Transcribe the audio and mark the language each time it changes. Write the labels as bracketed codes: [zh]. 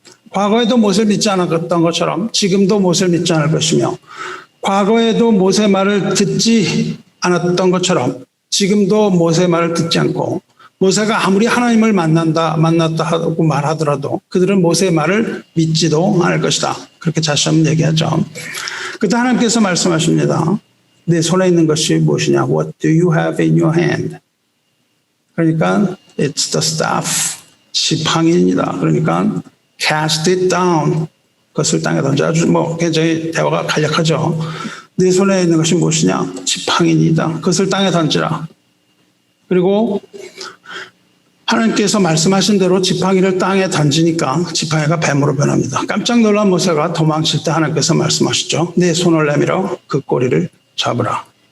[ko] 과거에도 모세를 믿지 않았던 것처럼 지금도 모세를 믿지 않을 것이며 과거에도 모세 말을 듣지 않았던 것처럼 지금도 모세 말을 듣지 않고 모세가 아무리 하나님을 만났다 하고 말하더라도 그들은 모세의 말을 믿지도 않을 것이다. 그렇게 다시 한번 얘기하죠. 그때 하나님께서 말씀하십니다. 내 손에 있는 것이 무엇이냐? [en] What do you have in your hand? [ko] 그러니까 [en] It's the staff. [ko] 지팡이입니다. 그러니까 [en] cast it down. [ko] 그것을 땅에 던져. 아주 굉장히 대화가 간략하죠. 네 손에 있는 것이 무엇이냐? 지팡이니다. 그것을 땅에 던지라. 그리고 하나님께서 말씀하신 대로 지팡이를 땅에 던지니까 지팡이가 뱀으로 변합니다. 깜짝 놀란 모세가 도망칠 때 하나님께서 말씀하시죠. 네 손을 내밀어 그 꼬리를 잡으라.